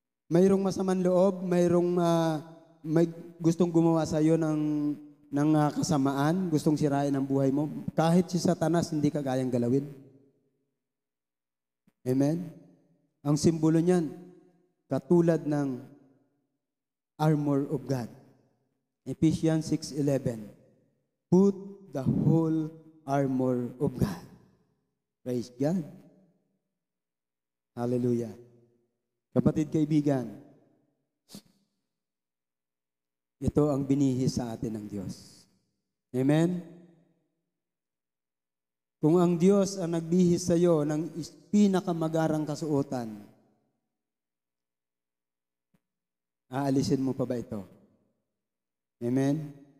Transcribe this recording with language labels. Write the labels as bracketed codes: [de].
[tl] Mayroong masamang loob, mayroong may gustong gumawa sa iyo ng kasamaan, gustong sirain ang buhay mo. Kahit si Satanas, hindi ka kayang galawin. Amen? Ang simbolo niyan, katulad ng [en] armor of God. Ephesians 6:11. Put the whole armor of God. Praise God. Hallelujah. [tl] Kapatid, kaibigan, ito ang binihis sa atin ng Diyos. Amen? Kung ang Diyos ang nagbihis sa iyo ng pinakamagarang kasuotan, aalisin mo pa ba ito? Amen?